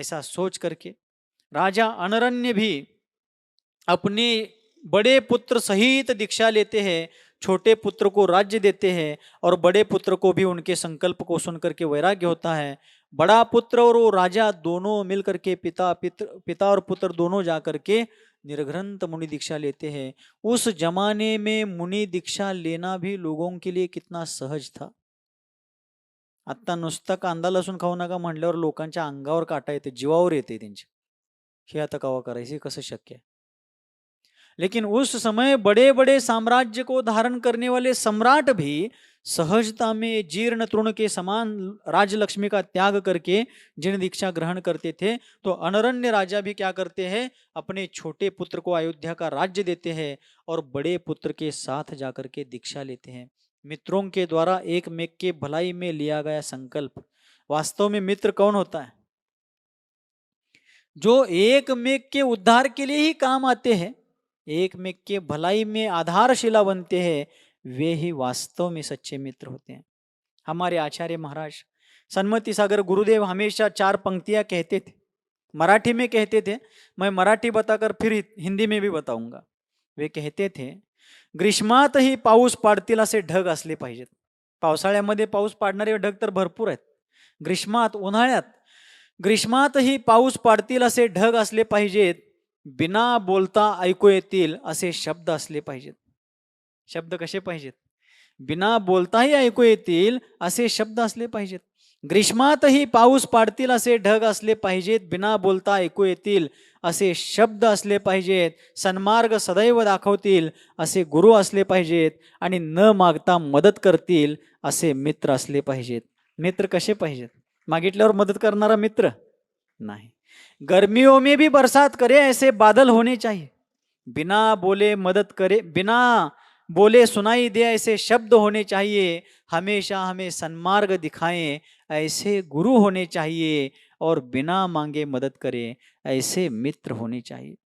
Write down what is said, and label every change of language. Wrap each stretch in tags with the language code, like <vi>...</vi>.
<hi>ऐसा सोच करके राजा अनरण्य भी अपने बड़े पुत्र सहित दीक्षा लेते हैं, छोटे पुत्र को राज्य देते हैं, और बड़े पुत्र को भी उनके संकल्प को सुनकर के वैराग्य होता है। बड़ा पुत्र और वो राजा दोनों मिलकर के पिता और पुत्र दोनों जाकर के निर्घ्रंथ मुनि दीक्षा लेते हैं। उस जमाने में मुनि दीक्षा लेना भी लोगों के लिए कितना सहज था।</hi> <mr>आता नुसता कांदा लसूण खाऊ नका म्हणल्यावर लोकांच्या अंगावर काटा येते, जीवावर येते त्यांच्या, हे आता कवा करायचे, कसं शक्य आहे?</mr> <hi>लेकिन उस समय बड़े बड़े साम्राज्य को धारण करने वाले सम्राट भी सहजता में जीर्ण तृण के समान राजलक्ष्मी का त्याग करके जिन दीक्षा ग्रहण करते थे, तो अनरण्य राजा भी क्या करते हैं, अपने छोटे पुत्र को अयोध्या का राज्य देते हैं और बड़े पुत्र के साथ जाकर के दीक्षा लेते हैं। मित्रों के द्वारा एक मेक के भलाई में लिया गया संकल्प। वास्तव में मित्र कौन होता है? जो एक मेक के उद्धार के लिए ही काम आते हैं, एक में के भलाई में आधारशिला बनते हैं, वे ही वास्तव में सच्चे मित्र होते हैं। हमारे आचार्य महाराज सन्मति सागर गुरुदेव हमेशा 4 पंक्तियां कहते थे, मराठी में कहते थे। मैं मराठी बताकर फिर हिंदी में भी बताऊंगा। वे कहते थे,</hi> <mr>ग्रीष्मातही पाऊस पाडतील असे ढग असले पाहिजेत. पावसाळ्यामध्ये पाऊस पाडणारे ढग तर भरपूर आहेत. ग्रीष्मात, उन्हाळ्यात ग्रीष्मातही पाऊस पाडतील असे ढग असले पाहिजेत. बिना बोलता ऐकू येतील असे शब्द असले पाहिजेत. शब्द कसे पाहिजेत? बिना बोलताही ऐकू येतील असे शब्द असले पाहिजेत. ग्रीष्मातही पाऊस पाडतील असे ढग असले पाहिजेत. बिना बोलता ऐकू येतील असे शब्द असले पाहिजेत. सन्मार्ग सदैव दाखवतील असे गुरु असले पाहिजेत. आणि न मागता मदत करतील असे मित्र असले पाहिजेत. मित्र कसे पाहिजेत? मागितल्यावर मदत करणारा मित्र नाही.</mr> <hi>गर्मियों में भी बरसात करे ऐसे बादल होने चाहिए. बिना बोले मदद करे, बिना बोले सुनाई दे ऐसे शब्द होने चाहिए. हमेशा हमें सन्मार्ग दिखाएं ऐसे गुरु होने चाहिए. और बिना मांगे मदद करें ऐसे मित्र होने चाहिए.</hi>